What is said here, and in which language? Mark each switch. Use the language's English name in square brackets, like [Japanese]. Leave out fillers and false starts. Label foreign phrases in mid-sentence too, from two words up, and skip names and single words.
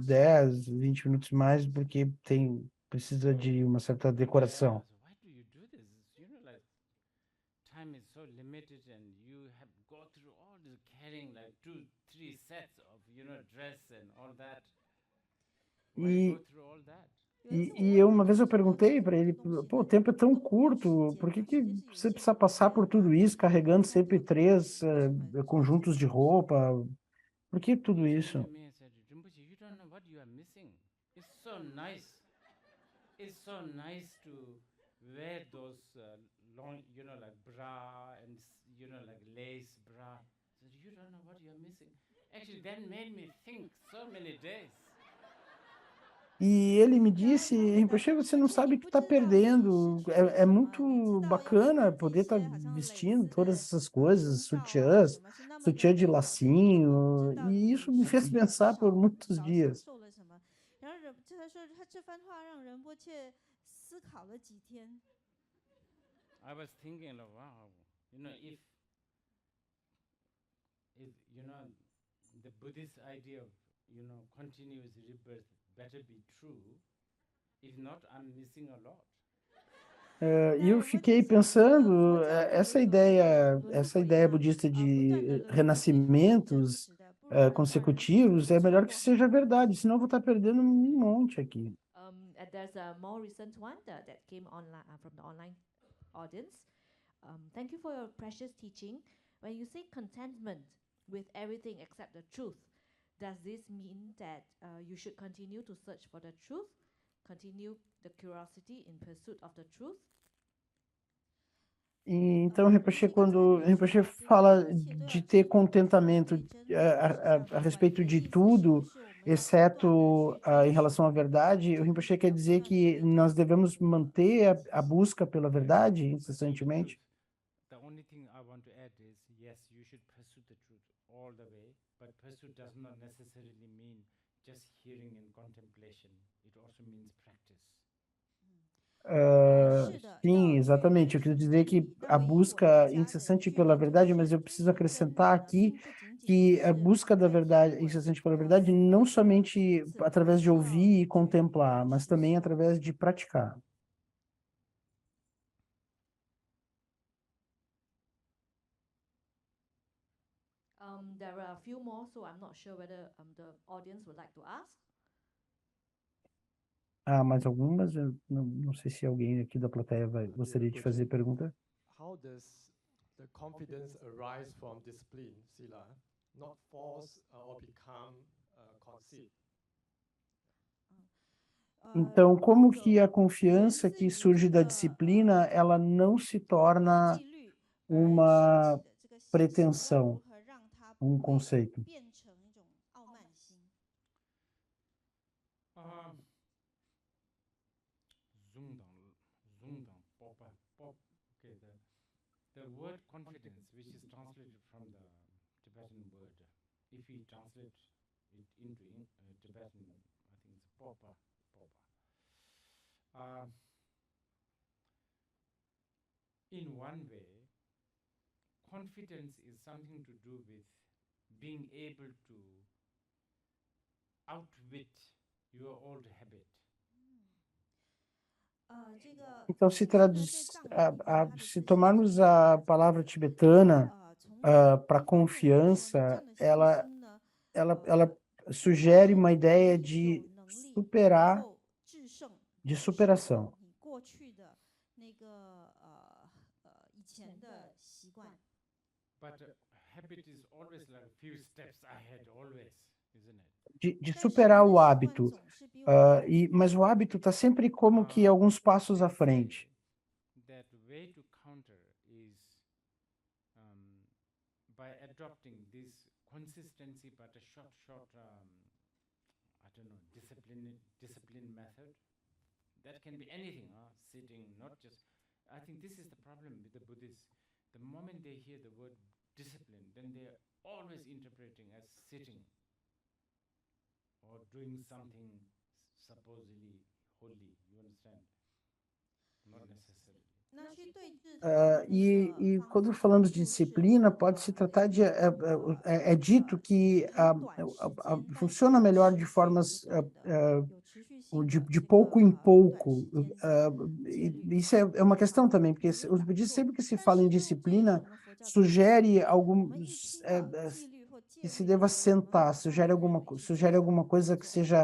[Portuguese] 10, 20 minutos mais, porque precisa de uma certa decoração. [English] So why do you do this? Like time is so limited and you have go through all this carrying like 2, 3 sets of, dress and all that. Why [Portuguese] E, [English] go through all that? [Chinese] 有一次 [Portuguese] e [Chinese] 我问 [Portuguese] uma [Chinese] 他 [Portuguese] vez eu [Chinese] 说 [Portuguese] perguntei [Chinese] 这 [Portuguese] para [Chinese] 么 [Portuguese] ele, [Chinese] 多东西 [Portuguese] pô, o [Chinese] 呢 [Portuguese] tempo é tão [Chinese] 都没有 [Portuguese] curto, [Chinese] 时 [Portuguese] por [Chinese] 间 [Portuguese] que [Chinese] 嘛， [Portuguese] que [Chinese] 时间是有 [Portuguese] você [Chinese] 限 [Portuguese] precisa [Chinese] 的， [Portuguese] passar por [Chinese] 没 [Portuguese] tudo [Chinese] 办 [Portuguese] isso, [Chinese] 法 [Portuguese] carregando [Chinese] 开 [Portuguese] sempre [Chinese] 会 [Portuguese] 3 [Chinese] 有这么 [Portuguese] conjuntos de [Chinese] 多 [Portuguese] roupa? Por que tudo [English] He [Portuguese] isso? [English] came to me and said, Rinpoche, you don't know what you are missing. It's so nice. It's so nice to wear those long, like bra and, like lace bra. So you don't know what you are missing. Actually, that made me think so many days. [Portuguese] E ele me [Chinese] 然后 [Portuguese] disse, [Chinese] 他回答 [Portuguese] Rinpoche, [Chinese] 说 [Portuguese] você não [Chinese] ：“Rinpoche， [Portuguese] sabe [Chinese] 你 [Portuguese] que [Chinese] 不 [Portuguese] está [Chinese] 知道你 [Portuguese] perdendo. [Chinese] 失去了 [Portuguese] É [Chinese] 什么， [Portuguese] muito [Chinese] 你知道要 [Portuguese] bacana [Chinese] 穿这 [Portuguese] poder estar [Chinese] 些好像蕾 [Portuguese] vestindo [Chinese] 丝 [Portuguese] todas [Chinese] 的 [Portuguese] essas coisas, [Chinese] 胸罩啊，什 [Portuguese] sutiãs, [Chinese] 么是那么的 [Portuguese] sutiã de [Chinese] 美，你根本不 [Portuguese] lacinho, [Chinese] 知道 [Portuguese] e [Chinese] 你 [Portuguese] isso me [Chinese] 失 [Portuguese] fez [Chinese] 去了 [Portuguese] pensar por [Chinese] 少 [Portuguese] muitos [Chinese] 少享 [Portuguese] dias. [Chinese] 受了什么。” 然后他说这番话让仁波切思考了几天。 [English] I was thinking, like, wow, if the Buddhist idea of, continuous rebirth better be true. If not, I'm missing a lot. [Portuguese] E eu fiquei pensando, essa ideia budista de renascimentos consecutivos é melhor que seja verdade, senão eu vou estar perdendo um monte aqui. [English] And there's a more recent one that came online from the online audience. Thank you for your precious teaching. When you say contentment with everything except the truth, does this mean that you should continue to search for the truth, continue the curiosity in pursuit of the truth? [Portuguese] E então, quando Rinpoche fala de ter contentamento a respeito de tudo, exceto em relação à verdade, o Rinpoche quer dizer que nós devemos manter a busca pela verdade incessantemente. [English] The only thing I want to add is, yes, you should pursue the truth all the way, but pursuit does not necessarily mean just hearing and contemplation. It also means practice. [Portuguese] Sim, exatamente. Eu quero dizer que a busca incessante pela verdade, mas eu preciso acrescentar aqui que a busca da verdade, incessante pela verdade, não somente através de ouvir e contemplar, mas também através de praticar. [English] There are a few more, so I'm not sure whether the audience would like to ask. [Portuguese] Mais algumas? Eu não sei se alguém aqui da plateia gostaria de fazer pergunta. [English] How does the confidence arise from discipline, Sila, not force or become conceit? [Portuguese] Então, como que a confiança que surge da disciplina, ela não se torna uma pretensão, conceito? [English] Okay, the word confidence, which is translated from the Tibetan word, if we translate it into Tibetan, I think it's popa. In one way, confidence is something to do with being able to outwit your old habit. [Portuguese] Então, se tomarmos a palavra tibetana para confiança, ela sugere uma ideia de superação. [English] But habit is always like a few steps ahead, always, isn't it? [Portuguese] De superar o hábito, mas o hábito está sempre como que alguns passos à frente. [English] way to counter is by adopting this consistency, but a short, I don't know, discipline method. That can be anything, sitting, not just. I think this is the problem with the Buddhists. The moment they hear the word discipline, then they are always interpreting as sitting or doing something supposedly holy. You understand? Not necessarily. [Chinese] 那去对治它的那个 [Portuguese] quando [Chinese] 方法 [Portuguese] falamos de [Chinese] 就是 [Portuguese] disciplina, pode se tratar de é dito que [Chinese] 很短时间，但 [Portuguese] funciona [Chinese] 是 [Portuguese] melhor de [Chinese] 持续 [Portuguese] formas [Chinese] 的有持续性 [Portuguese] de [Chinese] 的这个 [Portuguese] pouco em [Chinese] 短 [Portuguese] pouco. [Chinese] 时间的戒律 [Portuguese] Isso é uma questão também, porque os budistas, sempre que se fala em disciplina, sugere [Chinese] 我们一 [Portuguese] alguns [Chinese] 听到纪律或戒 [Portuguese] que [Chinese] 律 [Portuguese] se [Chinese] 的 [Portuguese] deva [Chinese] 时候，我们 [Portuguese] sentar, [Chinese] 马上就认为是 [Portuguese] sugere alguma [Chinese] 做 [Portuguese] coisa que seja